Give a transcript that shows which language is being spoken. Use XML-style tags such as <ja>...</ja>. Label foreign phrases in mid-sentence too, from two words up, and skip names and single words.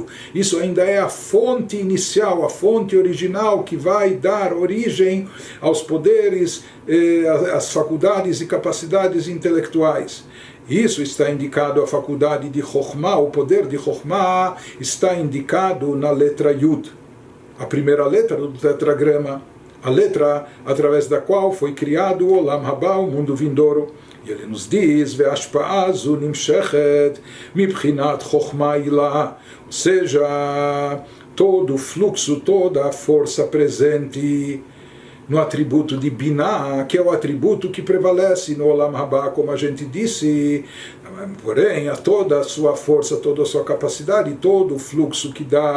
<pt>Isso ainda é a fonte inicial, a fonte original que vai dar origem aos poderes, às faculdades e capacidades intelectuais. Isso está indicado a faculdade de Chokhmah, o poder de Chokhmah está indicado na letra Yud, a primeira letra do tetragrama, a letra através da qual foi criado o</pt> <he>עולם הבא,</he> <pt>o mundo vindouro. E ele nos diz,</pt> <he>והשפעה זו נמשכת מבחינת חכמה עילאה,</he> <pt>ou seja, todo o fluxo, toda a força presente no atributo de Binah, que é o atributo que prevalece no</pt> <he>עולם הבא,</he> <pt>como a gente disse, porém, a toda a sua força, toda a sua capacidade, todo o fluxo que</pt>